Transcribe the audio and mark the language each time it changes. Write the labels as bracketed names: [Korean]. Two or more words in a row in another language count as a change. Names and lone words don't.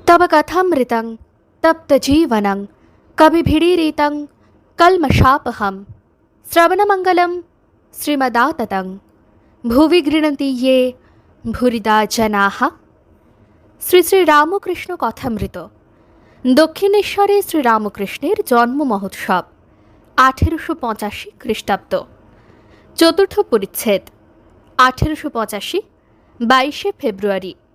[Sanskrit] तव कथामृतं तप्तजीवनं कविभिरीरितं कल्मषापहं श्रवणमङ्गलं श्रीमदाततं भुवि गृह्णन्ति ये भूरिदा जनाः। [Bangla] শ্রী শ্রী রামকৃষ্ণ কথামৃত। দক্ষিণেশ্বরে শ্রীরামকৃষ্ণের জন্ম মহোৎসব 1885 খ্রিস্টাব্দ। চতুর্থ পরিচ্ছেদ 1885 22 ফেব্রুয়ারি।